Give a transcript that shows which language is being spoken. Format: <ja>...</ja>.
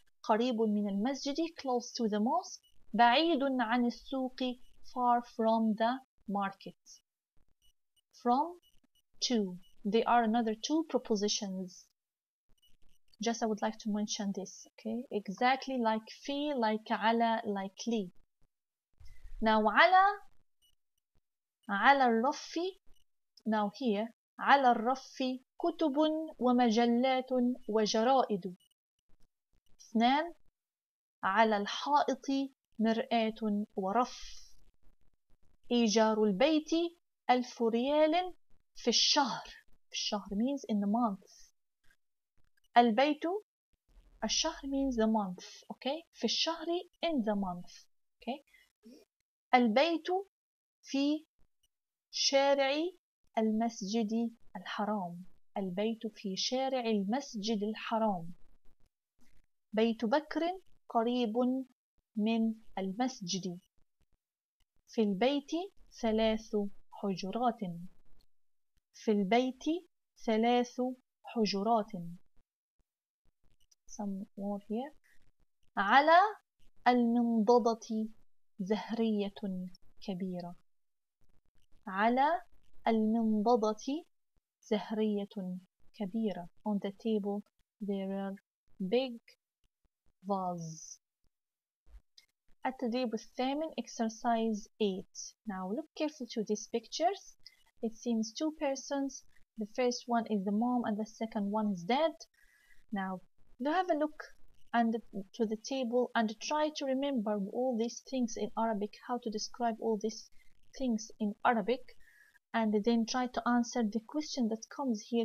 <ar>قريب من المسجد,</ar> <en>close to the mosque.</en> <ar>بعيد عن السوق,</ar> <en>far from the market. From, to. They are another two prepositions. Just I would like to mention this, okay? Exactly like في, like على, like لي.</en> <ar>Now على الرف, now here على الرف كتب ومجلات وجرائد. اثنان على الحائط مرآة ورف. إيجار البيت 1000 ريال في الشهر. في الشهر</ar> <en>means in the month.</en> <ar>البيت, الشهر</ar> <en>means the month, okay?</en> <ar>في الشهر</ar> <en>in the month, okay?</en> <ar>البيت في شارع المسجد الحرام. البيت في شارع المسجد الحرام. بيت بكر قريب من المسجد. في البيت 3 حجرات. في البيت 3 حجرات.</ar> <en>Some more here.</en> <ar>على المنضدة زهرية كبيرة. على المنضدة زهرية كبيرة.</ar> <en>On the table there are big vase.</en> <ar>التدريب الثامن,</ar> <en>exercise 8. Now look carefully to these pictures. It seems 2 persons. The first one is the mom and the second one is dad. Now you have a look and to the table and try to remember all these things in Arabic, how to describe all these things in Arabic, and then try to answer the question that comes here.</en>